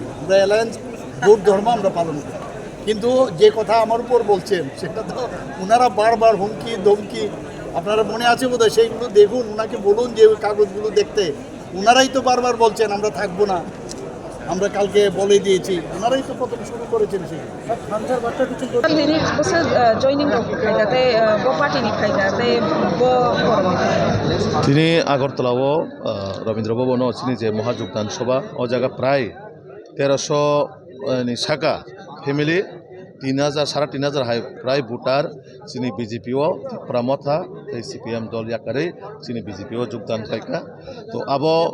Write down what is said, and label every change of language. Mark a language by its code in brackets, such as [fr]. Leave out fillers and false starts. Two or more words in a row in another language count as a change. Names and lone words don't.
[bn] আমরা [en] alliance vote [bn] ধর্ম আমরা পালন করি, কিন্তু যে কথা আমার উপর বলছেন সেটা তো ওনারা বারবার হুমকি ধমকি, আপনারা মনে আছে বোধহয়, সেইগুলো দেখুন, ওনাকে বলুন যে ওই কাগজগুলো দেখতে। ওনারাই তো বারবার বলছেন আমরা থাকবো না, আমরা কালকে বলে দিয়েছি, ওনারাই তো প্রথম শুরু করেছেন সেগুলো। খানসার বার্তা কিছু [trp] Ini bose joining ko khaida te bo party ni khaida te bo forum তিনি আগরতলাও রবীন্দ্র ভবন চিনি যে [bn] মহাযোগদান সভা [trp] ও জায়গা প্রায় 1300 শাখা ফ্যামিলি 3000 3,500 হাই প্রায় ভোটার চিনি বিজেপিও প্রামথা সিপিএম দল ইয়াকারে চিনি বিজেপিও যোগদান খাইকা তো আবো